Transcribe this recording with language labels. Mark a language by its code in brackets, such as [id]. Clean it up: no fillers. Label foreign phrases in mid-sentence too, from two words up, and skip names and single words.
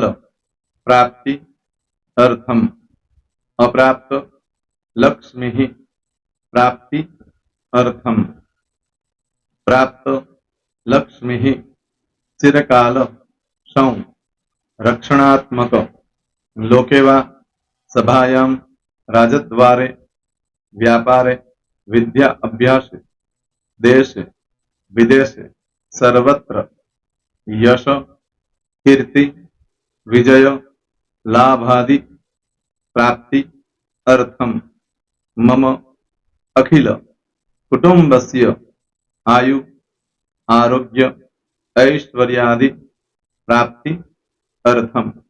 [sa] प्राप्ति, अर्थम, अप्राप्त, लक्ष्मी, प्राप्ति, अर्थम, प्राप्त, लक्ष्मी, चिरकाल, सौ, रक्षणात्मक, लोकेवा, सभायाम, राजद्वारे, व्यापारे, विद्या अभ्यासे, देशे विदेशे, सर्वत्र, यश, कीर्ति, विजय, लाभादि, प्राप्ति, अर्थम, मम, अखिल, कुटुंबस्य, आयु, आरोग्य, ऐश्वर्यादि, प्राप्ति, अर्थम,